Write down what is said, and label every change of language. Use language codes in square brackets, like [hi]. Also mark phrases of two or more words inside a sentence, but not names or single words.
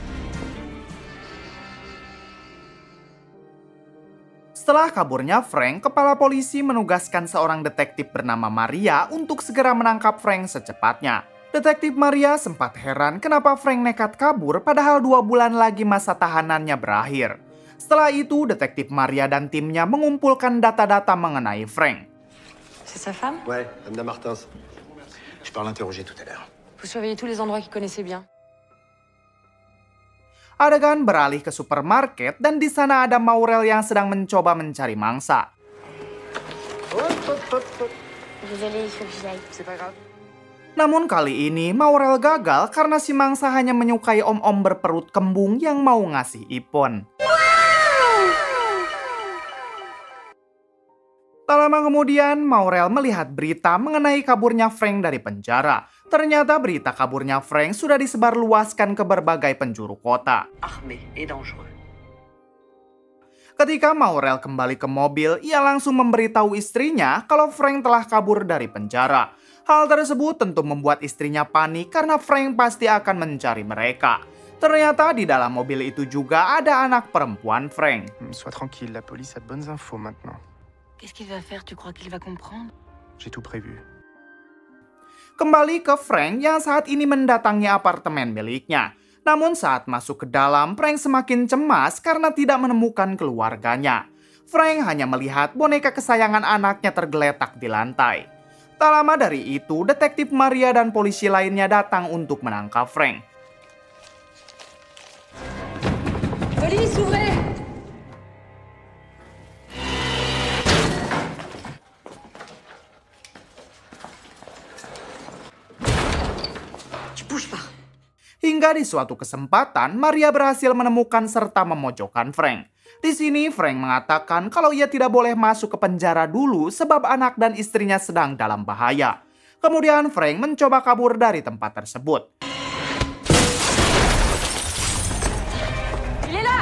[id] Setelah kaburnya Frank, kepala polisi menugaskan seorang detektif bernama Maria untuk segera menangkap Frank secepatnya. Detektif Maria sempat heran kenapa Frank nekat kabur padahal 2 bulan lagi masa tahanannya berakhir. Setelah itu, detektif Maria dan timnya mengumpulkan data-data mengenai Frank. [fr] C'est sa femme? Ouais, Amna Martins. Je pars l'interroger tout à l'heure. Vous surveillez tous les endroits qu'il connaissait bien. [id] Adegan beralih ke supermarket dan di sana ada Maurel yang sedang mencoba mencari mangsa. [fr] Désolée, il faut que j'aille. C'est pas grave. [id] Namun kali ini Maurel gagal karena si mangsa hanya menyukai om-om berperut kembung yang mau ngasih ipon. Tak lama kemudian, Maurel melihat berita mengenai kaburnya Frank dari penjara. Ternyata berita kaburnya Frank sudah disebarluaskan ke berbagai penjuru kota. Ketika Maurel kembali ke mobil, ia langsung memberitahu istrinya kalau Frank telah kabur dari penjara. Hal tersebut tentu membuat istrinya panik karena Frank pasti akan mencari mereka. Ternyata di dalam mobil itu juga ada anak perempuan Frank. [fr] Sois tranquille, la police a de bonnes infos maintenant. Qu'est-ce qu'il va faire? Tu crois qu'il va comprendre? J'ai tout prévu. [id] Kembali ke Frank yang saat ini mendatangi apartemen miliknya. Namun saat masuk ke dalam, Frank semakin cemas karena tidak menemukan keluarganya. Frank hanya melihat boneka kesayangan anaknya tergeletak di lantai. Tak lama dari itu, detektif Maria dan polisi lainnya datang untuk menangkap Frank. [fr] Police, ouvrez! Tu bouges pas. [id] Hingga di suatu kesempatan, Maria berhasil menemukan serta memojokkan Frank. Di sini, Frank mengatakan kalau ia tidak boleh masuk ke penjara dulu sebab anak dan istrinya sedang dalam bahaya. Kemudian Frank mencoba kabur dari tempat tersebut. [fr] Il est là!